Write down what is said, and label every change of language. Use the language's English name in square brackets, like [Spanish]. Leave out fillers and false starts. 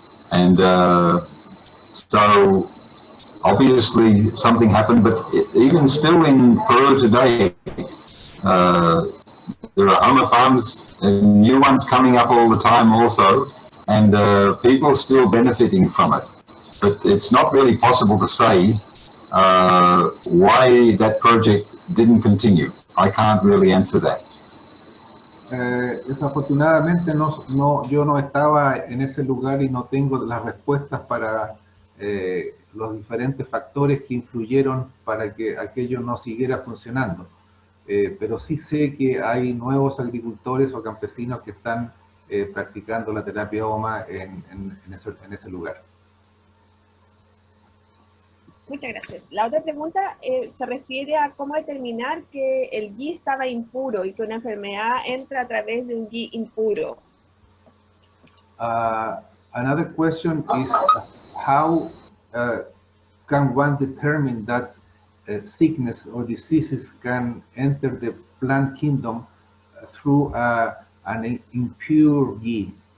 [English] And so obviously something happened, but even still in Peru today, there are Homa farms and new ones coming up all the time also, and people still benefiting from it. But it's not really possible to say why that project didn't continue. I can't really answer that. [Spanish] Desafortunadamente yo no estaba en ese lugar y no tengo las respuestas para los diferentes factores que influyeron para que aquello no siguiera funcionando. Pero sí sé que hay nuevos agricultores o campesinos que están practicando la terapia Homa en ese lugar. Muchas gracias. La otra pregunta se refiere a cómo determinar que el GI estaba impuro y que una enfermedad entra a través de un GI impuro. [English] Another question is how can one determine that sickness or diseases can enter the plant kingdom through an impure GI?